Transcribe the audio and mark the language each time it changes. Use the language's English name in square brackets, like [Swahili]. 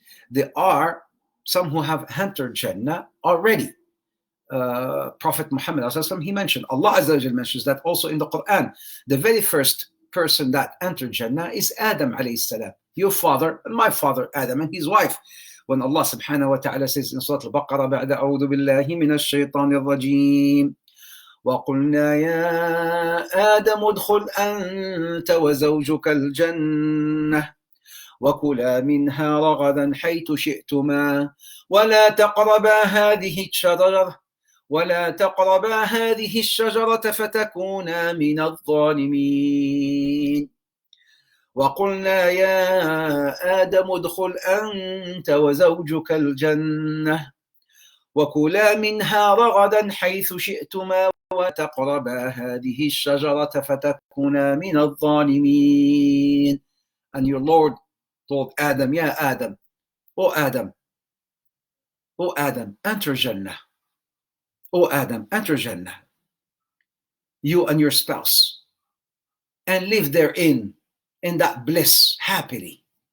[English] There are some who have entered Jannah already. Prophet Muhammad, he mentioned, Allah Azza wa Jal mentions that also in the Quran. The very first person that entered Jannah is Adam alayhi salam, your father and my father Adam and his wife. When Allah subhanahu wa ta'ala says in Surah Al-Baqarah, [Arabic] بعد أعوذ بالله من الشيطان الرجيم وقلنا يا آدم ادخل أنت وزوجك الجنة وكلا منها رغدا حيث شئتما ولا تقربا هذه الشجرة فتكونا من الظالمين وقلنا يا آدم ادخل أنت وزوجك الجنة وكلا منها رغدا حيث شئتما وتقربا هذه الشجرة فتكونا من الظالمين. [English] And your Lord told Adam, yeah, Adam, oh Adam, oh Adam, enter Jannah. Oh Adam, enter Jannah, you and your spouse, and live therein, in that bliss, happily.